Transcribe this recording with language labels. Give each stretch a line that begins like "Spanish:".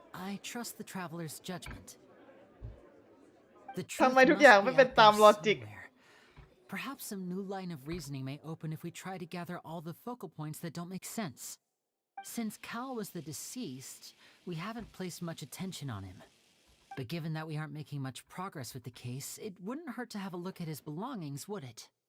English: I trust the traveler's judgment.
Thai: ทำไมทุกอย่างไม่เป็นตามลอจิก
English: Perhaps some new line of reasoning may open if we try to gather all the focal points that don't make sense. Since Cal was the deceased, we haven't placed much attention on him. But given that we aren't making much progress with the case, it wouldn't hurt to have a look at his belongings, would it?